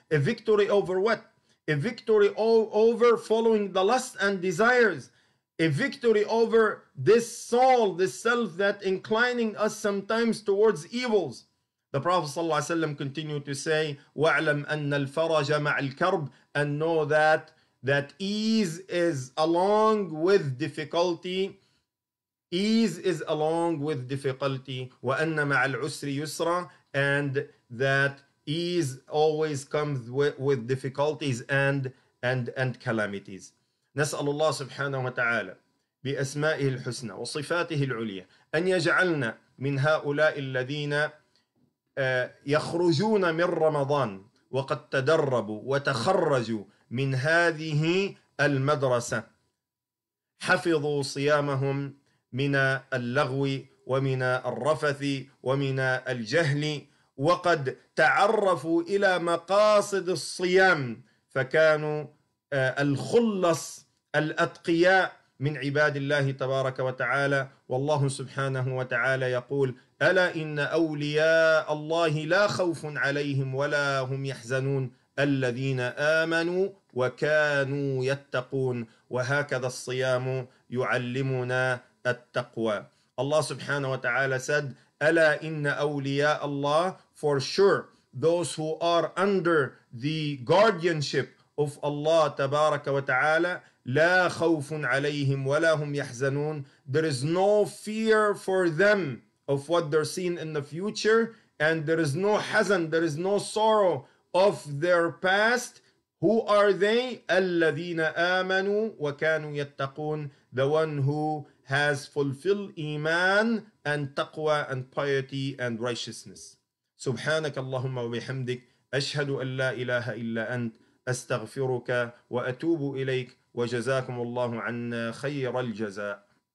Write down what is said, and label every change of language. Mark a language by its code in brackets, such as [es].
[en] A victory over what? A victory over following the lust and desires. A victory over this soul, this self that inclining us sometimes towards evils. The Prophet ﷺ continued to say, [ar] وَاعْلَمْ أَنَّ الْفَرَجَ مَعَ الْكَرْبِ, [en] and know that ease is along with difficulty. Ease is along with difficulty. [ar] وَأَنَّ مَعَ الْعُسْرِ يُسْرًا, [en] and that ease always comes with difficulties and calamities. [ar] نسأل الله سبحانه وتعالى بأسمائه الحسنى وصفاته العليا أن يجعلنا من هؤلاء الذين يخرجون من رمضان وقد تدربوا وتخرجوا من هذه المدرسة، حفظوا صيامهم من اللغو ومن الرفث ومن الجهل وقد تعرفوا إلى مقاصد الصيام فكانوا الخلص الأتقياء من عباد الله تبارك وتعالى. والله سبحانه وتعالى يقول: ألا إن أولياء الله لا خوف عليهم ولا هم يحزنون الذين آمنوا وكانوا يتقون. وهكذا الصيام يعلمنا التقوى. [en] Allah subhanahu wa ta'ala said, [ar] ألا إن أولياء [en] Allah, for sure those who are under the guardianship of Allah tabaraka wa ta'ala, [ar] لا خوف عليهم ولا هم يحزنون, [en] there is no fear for them of what they're seeing in the future, and there is no hazan, there is no sorrow of their past. Who are they? [ar] الذين آمنوا وكانوا يتقون, [en] the one who has fulfilled iman and taqwa and piety and righteousness. [ar] سبحانك اللهم وبحمدك أشهد أن لا إله إلا أنت أستغفرك وأتوب إليك وجزاكم الله عنا خير الجزاء.